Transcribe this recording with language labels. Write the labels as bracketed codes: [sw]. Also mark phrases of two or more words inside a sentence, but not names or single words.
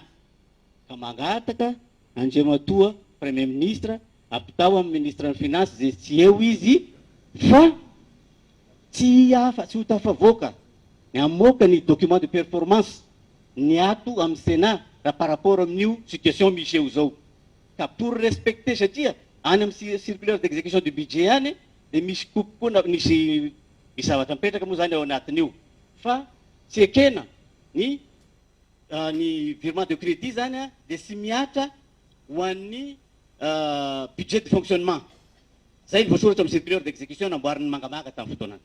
[mg] Ka mangataka Andriamatoa [fr] Premier Ministre [mg] apitao amin'ny ministre ny finance zay tsy eo izy fa tsy hafa tsy ho tafavoaka ny amoaka ny [fr] document de performance [mg] ny ato amin'ny Sénat raha [fr] par rapport [mg] amin'io situation misy eo zao. Ka [fr] pour respecter [mg] satria any amin'ny [fr] circulaire d'exécution du budget [mg] any dia misy coupe koa misy zavatra mipetraka moa zany ao anatin'io. Fa tsy ekena ny [fr] virement de crédit [mg] zany dia sy miatra ho an'ny [fr] budget de fonctionnement. [mg] Zay ny voasoratra amin'ny [fr] circulaire d'exécution [mg] namboarin'ny mangamanga tamin'ny fotoanany.